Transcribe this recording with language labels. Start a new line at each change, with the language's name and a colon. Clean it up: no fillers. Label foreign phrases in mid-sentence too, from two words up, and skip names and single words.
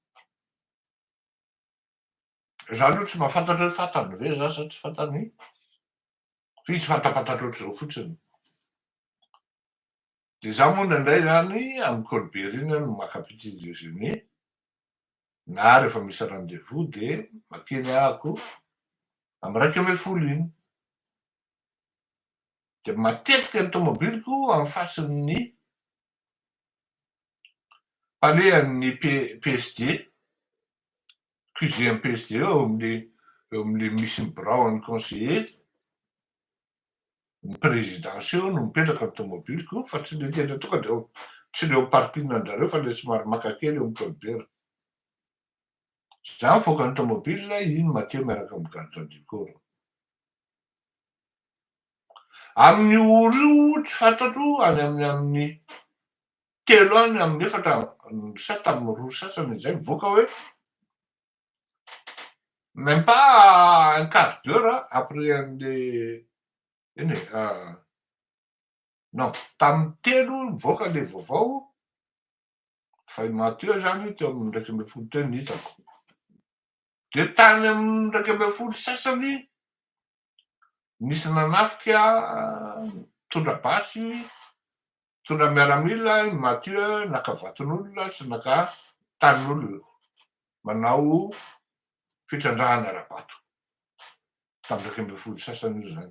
Malagasy: Za aloha tsy mahafantatra hoe fantany ve za sa tsy fantany. Fa izy fantapantatra ohatr'izao fotsiny. De za moa nandray zany amin'ny Colbertina no maka
French: petit déjeuner
Malagasy: na rehefa misy rendez-vous de makeny ahako amin'ny 1:30 iny. De matetika ny tomobiliko amin'ny fasin'ny palean'ny PSD, QGM PSD eo amin'le misy birao ny conseiller, ny présidence eo no mipetraka ny tomobiliko fa tsy le tena tonga de tsy le parking anjareo fa le somary maka kely eo amin'ny Colbert. Za mivoaka ny tomobile iny Mathieu miaraka amin'ny
French: garde du corps.
Malagasy: Amin'ny oro io tsy fantatro any amin'ny telo any amin'ny efatra sa tamin'ny roa sasany izay mivoaka hoe
French: même pas un quart d'heure après
Malagasy: an'le iny non tamin'ny telo mivoaka le vaovao fa i Mathieu zany teo amin'ny 1:30 teo ny hitako. De tany amin'ny 1 sasany nisy nanafika tondra basy, tondra miaramila, Mathieu naka vaton'olona sy naka tanin'olona manao fitrandrahana ara-bato tamin'ny 1 sasany io zany.